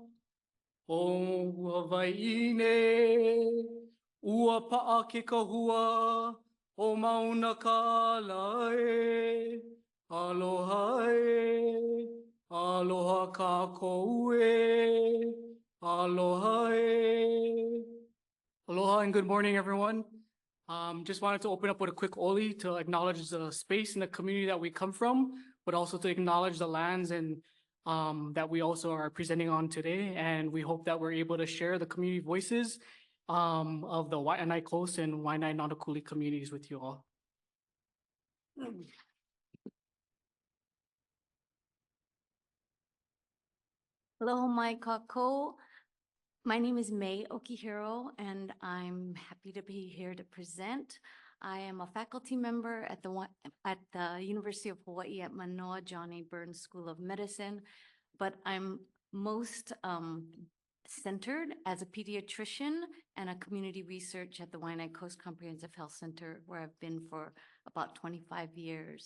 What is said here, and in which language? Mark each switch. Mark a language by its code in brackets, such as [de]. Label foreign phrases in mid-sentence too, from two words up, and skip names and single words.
[haw] O Waianae, ua pa'a ke kahua, o mauna ka lae. Aloha e, aloha kākou e, aloha e. [en] Aloha and good morning, everyone. Just wanted to open up with a quick oli to acknowledge the space and the community that we come from, but also to acknowledge the lands and that we also are presenting on today. And we hope that we're able to share the community voices of the Waianae Coast and Waianae Nanakuli communities with you all. [haw] Aloha mai kākou. [en] My name is May Okihiro, and I'm happy to be here to present. I am a faculty member at the University of Hawaii at Manoa John A. Burns School of Medicine, but I'm most centered as a pediatrician and a community research at the Waianae Coast Comprehensive Health Center, where I've been for about 25 years.